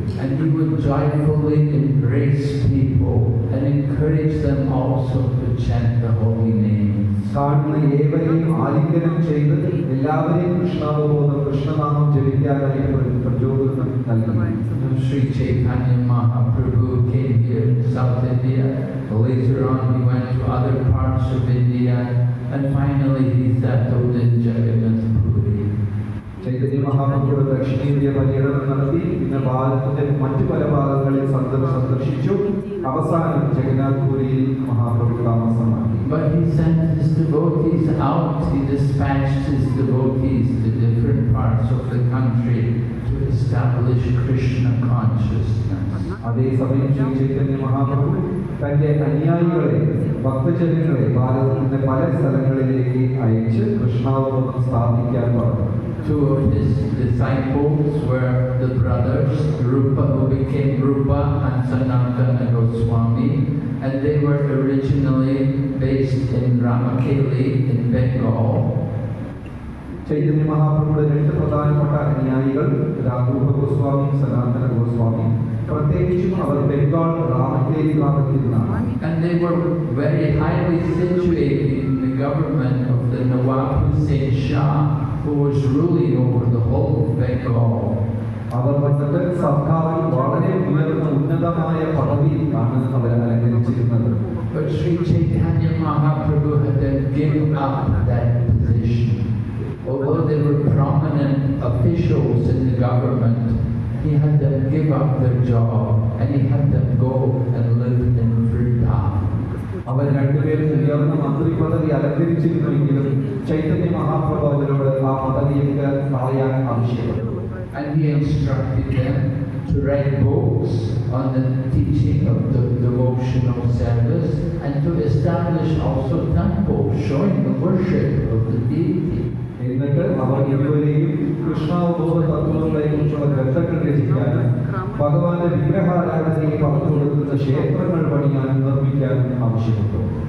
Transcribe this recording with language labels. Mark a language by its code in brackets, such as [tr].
[en] And he would joyfully embrace people and encourage them also to chant the holy name. [ml] കാണുന്ന ഏവരെയും ആലിംഗനം ചെയ്ത് എല്ലാവരെയും കൃഷ്ണാവബോധം കൃഷ്ണനാമം ജപിക്കാനായി പ്രചോദനം നൽകി. [en] Sri Chaitanya Mahaprabhu came here in South India. Later on he went to other parts of India and finally he settled in Jagannath Puri. [ml] Chaitanya മഹാപ്രഭുയുടെ ദക്ഷിണേന്ത്യ പര്യടനം നടത്തി പിന്നെ ഭാരതത്തിന്റെ മറ്റു പല ഭാഗങ്ങളിൽ സന്ദർശിച്ചു. അവസാനം ജഗന്നാഥ് പുരിയിൽ മഹാപ്രഭു താമസമാക്കി. [en] But he sent his devotees out. He dispatched his devotees to different parts of the country to establish Krishna consciousness. [ml] അതേസമയം ശ്രീ ചൈതന്യ മഹാപ്രഭു തന്റെ അനുയായികളെ ഭക്തജനങ്ങളെ ഭാരതത്തിന്റെ പല സ്ഥലങ്ങളിലേക്ക് അയച്ച് കൃഷ്ണാവബോധം സ്ഥാപിക്കാൻ പറഞ്ഞു. [en] Two of his disciples were the brothers Rupa, who became Rupa and Sanatana Goswami, and they were originally based in Ramakeli in Bengal. [ml] Chaitanya മഹാപ്രഭുയുടെ രണ്ട് പ്രധാനപ്പെട്ട അനുയായികൾ രൂപ ഗോസ്വാമി സനാതന ഗോസ്വാമി പ്രത്യേകിച്ചും അവർ ബംഗാൾ രാമക്കേലി ഭാഗത്തിൽ നിന്നാണ്. [en] And they were very highly situated in the government of the Nawab Hussain Shah, who was ruling over the whole of Bengal. [ml] അവർ വന്നിട്ട് സർക്കാരിൽ വളരെ ഉയർന്ന ഉന്നതമായ പദവിയിലാണ് അവർ അലങ്കരിച്ചിരുന്നത്. [en] But Sri Chaitanya Mahaprabhu had to give up that position. Although they were prominent officials in the government, he had to give up their job and he had to go and live in Vrindavan. [ml] അവർ രണ്ടുപേരും ഉയർന്ന മന്ത്രി പദവി അലങ്കരിച്ചിരുന്നെങ്കിലും ചൈതന്യ മഹാപ്രഭു അവരോട് ആ പദവിയൊക്കെ കളയാൻ ആവശ്യപ്പെട്ടു. [en] And he instructed them to write books on the teaching of the devotional service and to establish also temples showing the worship of the deity. [ml] എന്നിട്ട് അവർ ഇതുവരെയും കൃഷ്ണാവബോധ തത്വങ്ങളെക്കുറിച്ചുള്ള ഗ്രന്ഥങ്ങൾ രചിക്കാനും ഭഗവാന്റെ വിഗ്രഹാരാധനയെ പറഞ്ഞു കൊടുക്കുന്ന ക്ഷേത്രങ്ങൾ പണിയാനും നിർമ്മിക്കാനും ആവശ്യപ്പെട്ടു.